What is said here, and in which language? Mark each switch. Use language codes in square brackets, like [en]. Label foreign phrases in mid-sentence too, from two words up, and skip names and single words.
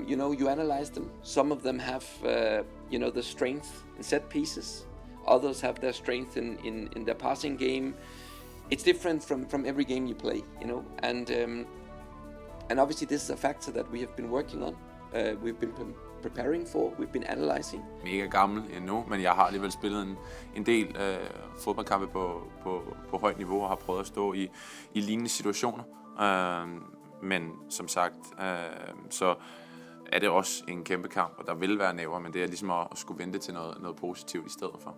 [en] You know, you analyze them. Some of them have the strength in set pieces. Others have their strength in their passing game. It's different from every game you play, you know, and obviously this is a factor that we have been working on. We've been preparing for, we've been analyzing. [da] Jeg er ikke gammel endnu, men jeg har alligevel spillet en del fodboldkampe på højt niveau og har prøvet at stå i lignende situationer. Men som sagt, så er det også en kæmpe kamp, og der vil være næver, men det er ligesom at skulle vente til noget positivt i stedet for.